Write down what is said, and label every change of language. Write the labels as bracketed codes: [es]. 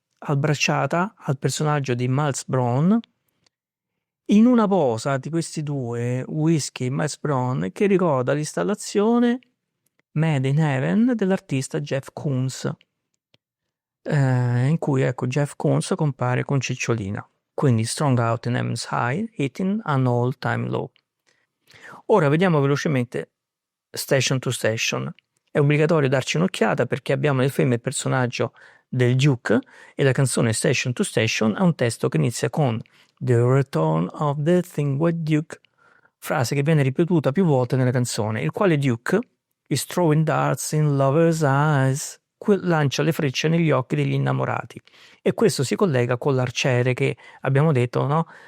[it] abbracciata al personaggio di Miles Brown in una posa di questi due, Whiskey e Miles Brown, che ricorda l'installazione Made in Heaven dell'artista Jeff Koons, in cui ecco Jeff Koons compare con Cicciolina. [en] Quindi Strong Out in Heaven's High, Hitting an All Time Low. [it] Ora vediamo velocemente Station to Station. È obbligatorio darci un'occhiata perché abbiamo nel film il personaggio del Duke e la canzone Station to Station ha un testo che inizia con The Return of the Thing White Duke, frase che viene ripetuta più volte nella canzone, il quale Duke is throwing darts in lovers' eyes, lancia le frecce negli occhi degli innamorati, e questo si collega con l'arciere che abbiamo detto, no?